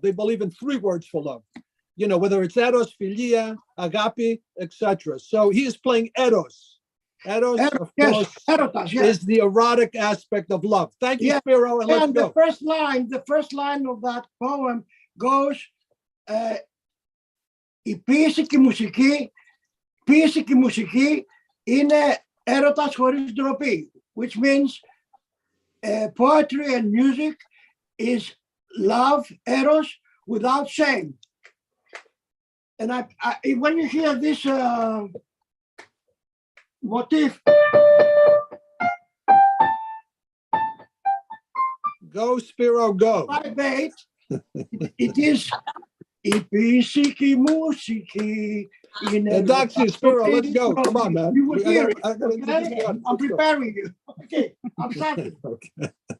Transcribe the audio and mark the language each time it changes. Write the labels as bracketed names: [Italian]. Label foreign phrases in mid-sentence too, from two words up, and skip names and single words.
[English] They believe in three words for love. You know, whether it's eros, philia, agape, etc. So he is playing eros. Eros, of course, Erotas, yes, is the erotic aspect of love. Thank you, Spiro, and let's go. The first line of that poem goes, [Greek] η ποίηση και η μουσική είναι έρωτας χωρίς ντροπή, [English] which means poetry and music is love, eros, without shame. And when you hear this motif, go, Spiro, go. It is [Greek] η ποίηση και η μουσική είναι. [English] Dr. Spiro, let's go. Come on, man. You will hear it. I'm preparing you. Okay, I'm starting. Okay.